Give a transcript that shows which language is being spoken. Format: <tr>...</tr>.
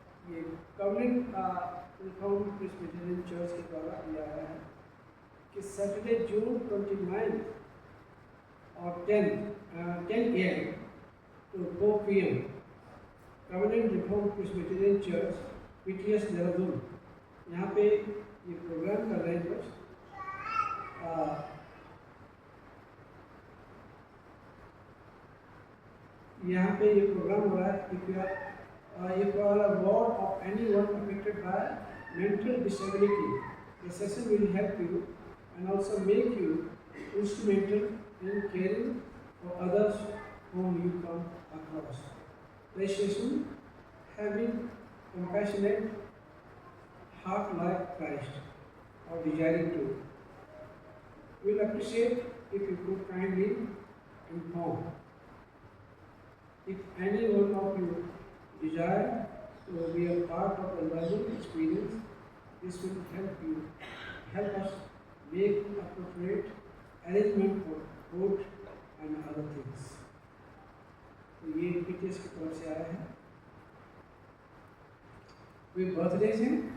<hi>ये कवनिंग reform Presbyterian church के द्वारा दिया गया है कि सैटरडे जून 29 और 10 AM to 4 PM कवनिंग reform Presbyterian church PTS Dehradun, यहाँ पे ये प्रोग्राम कर रहे हैं बस। यहाँ पे ये प्रोग्राम हो रहा है।</hi> <en>If you are a ward of anyone affected by mental disability, the session will help you and also make you instrumental in caring for others whom you come across. Appreciation, having compassionate heart like Christ, or desiring to. We'll appreciate if you could kindly inform. If any one of you desire to be a part of the learning experience, this will help us make appropriate arrangement for food and other things.</en> <hi>तो ये PTS की तरफ से आया है। कोई birthdays हैं?</hi>